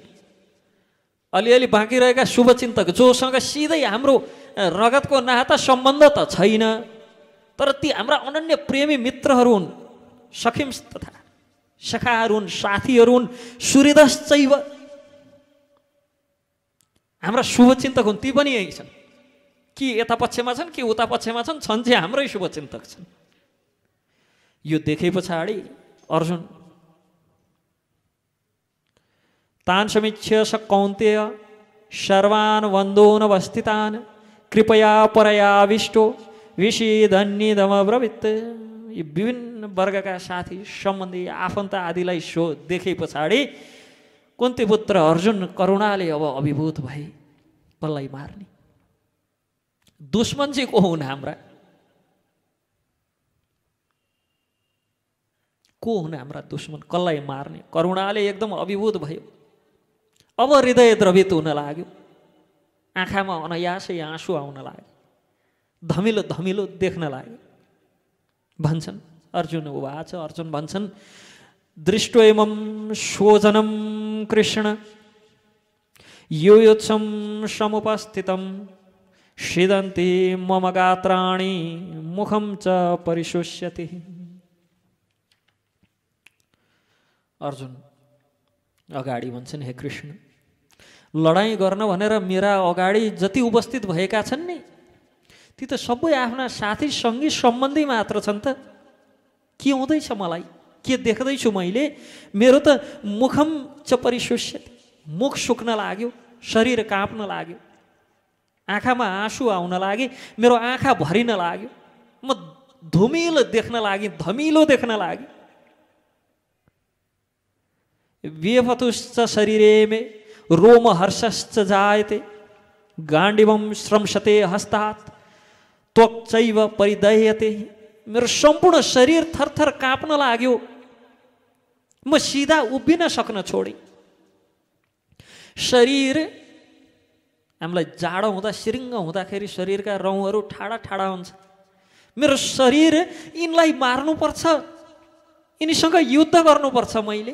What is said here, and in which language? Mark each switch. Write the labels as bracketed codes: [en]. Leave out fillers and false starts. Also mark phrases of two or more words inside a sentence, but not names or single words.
[ne] अलिअलि बाँकी रहेका शुभचिन्तक जोसँग सिधै हाम्रो रगतको नाता सम्बन्ध त छैन, तर ती हाम्रा अनन्य प्रेमी मित्रहरू हुन्, सखिंस तथा सखाहरू हुन्, साथीहरू हुन्, सुहृदश्चैव हाम्रा शुभचिन्तक हुन्। ती पनि यही छन्, कि यता पक्षमा छन् कि उता पक्षमा छन्, छन् चाहिँ हाम्रै शुभचिन्तक छन्। यो देखे पछाडि [sa] अर्जुन तान् समीक्ष्य स कौन्तेय सर्वान् वन्दोनवस्थितान् कृपया परयाविष्टो विषीदन्निदमब्रवीत्। [ne] यी विभिन्न वर्गका साथी सम्बन्धी आफन्त आदिलाई सो देखे पछाडि कुन्ती पुत्र अर्जुन करुणाले अब अभिभूत भए। कसलाई मार्ने? दुश्मन चाहिँ को हुन् हाम्रा? को हुन् हाम्रा दुश्मन, कसलाई मार्ने? करुणाले एकदम अभिभूत भयो। अब हृदय द्रवित हुन लाग्यो, आँखामा अनायासै आँसु आउन लाग्यो, धमिलो धमिलो देख्न लाग्यो। [sa] भन्छन् अर्जुन उवाच, [ne] अर्जुन भन्छन् [sa] दृष्ट्वेमं शोचनं कृष्ण युयुत्सं समुपस्थितं सीदन्ति मम गात्राणि मुखं च परिशुष्यति। [ne] अर्जुन अगाडि भन्छन् हे कृष्ण, लडाईँ गर्न भनेर मेरा अगाडि जति उपस्थित भएका छन् नि ती त सबै आफ्ना साथी सङ्गी सम्बन्धी मात्र छन् त। के हुँदैछ मलाई? के देख्दैछु मैले? मेरो त [sa] मुखम च परिशुष्यति, [ne] मुख सुक्न लाग्यो, शरीर काँप्न लाग्यो, आँखामा आँसु आउन लागे, मेरो आँखा भरिन लाग्यो, म धुमिलो देख्न लागेँ, धमिलो देख्न लागेँ। [sa] व्यफतुश्च शरीरे मे रोमहर्षश्च जायते गाण्डीवं श्रंसते हस्तात् त्वक्चैव परिदह्यते। [ne] मेरो सम्पूर्ण शरीर थरथर काँप्न लाग्यो, म सिधा उभिन सक्न छोडेँ। शरीर हामीलाई जाडो हुँदा सिरिङ्ग हुँदाखेरि शरीरका रौँहरू ठाडा ठाडा हुन्छ। मेरो शरीर यिनलाई मार्नुपर्छ, यिनीसँग युद्ध गर्नुपर्छ मैले।